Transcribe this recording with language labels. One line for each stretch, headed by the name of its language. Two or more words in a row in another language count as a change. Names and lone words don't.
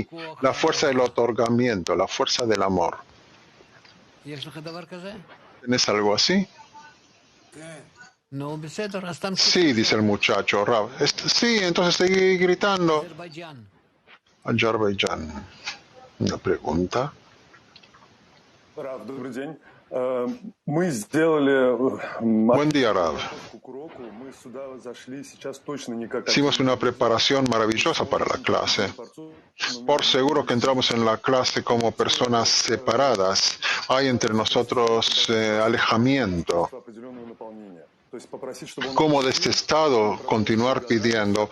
Spanish: La fuerza del otorgamiento, la fuerza del amor. ¿Tienes algo así? Sí, dice el muchacho, Rab. Sí, entonces seguí gritando. Azerbaiyán. Una pregunta.
Russian: Рав, добрый день. Мы сделали
Spanish: Buen día, Rab.
Russian: подготовку к уроку. Мы сюда зашли сейчас точно не как
Spanish: Hicimos una preparación maravillosa para la clase. Por seguro que entramos en la clase como personas separadas. Hay entre nosotros alejamiento. ¿Cómo de este estado continuar pidiendo?